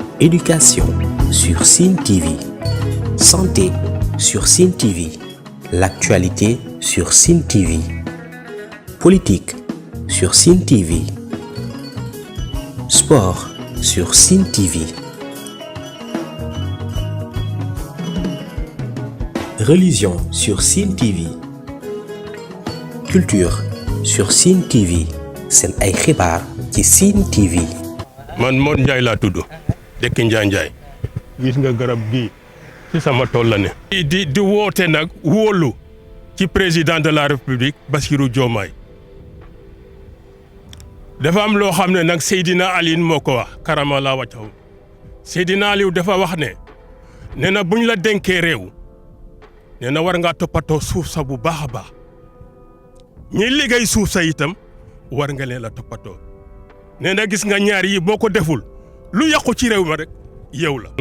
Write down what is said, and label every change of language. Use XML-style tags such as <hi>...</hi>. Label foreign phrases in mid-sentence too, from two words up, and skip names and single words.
<fr>Éducation sur Sen TV. Santé sur Sen TV. L'actualité sur Sen TV. Politique sur Sen TV. Sport sur Sen TV. Religion sur Sen TV. Culture sur Sen TV.</fr> <wo>Sen ay xibaar ci Sen TV. man Modou Ndiaye laa tudd dëkk Njaay gis nga garab gi ci sama tool la ne. di woote nag wóolu ci</wo> <fr>président de la république</fr> <wo>Bassirou Diomaye dafa am loo xam ne nag Seydina Aliou moo ko wax</wo> <ar>كرم الله وجهه</ar> <wo>Seydina Aliou dafa wax ne nee na buñ la dénkee réew nee na war ngaa toppatoo suuf sa bu baax a baax ñi liggéey suuf sa itam war nga leen la toppatoo nee na gis nga ñaar yi boo ko deful lu yàqu ci réew ma rek yow la.</wo>